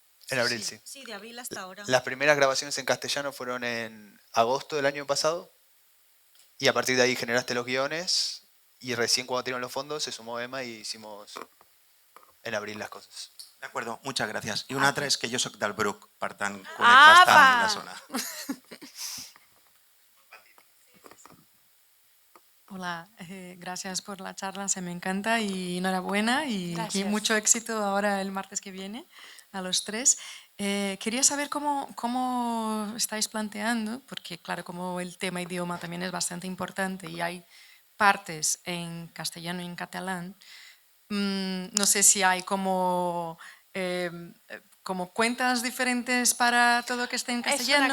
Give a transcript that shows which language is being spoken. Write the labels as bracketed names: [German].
[Spanish] En abril, sí. Sí, de abril hasta ahora. Las primeras grabaciones en castellano fueron en agosto del año pasado y a partir de ahí generaste los guiones y recién cuando tiraron los fondos se sumó Emma y hicimos en abril las cosas. De acuerdo, muchas gracias. [Catalan] I una altra és que jo sóc del Bruc, per tant, conec bastant la zona. [Spanish] Hola, gracias por la charla, se me encanta y enhorabuena y Gracias. mucho éxito ahora el martes que viene a los 3. Quería saber cómo estáis planteando, porque claro, como el tema idioma también es bastante importante y hay partes en castellano y en catalán, no sé si hay como cuentas diferentes para todo que esté en castellano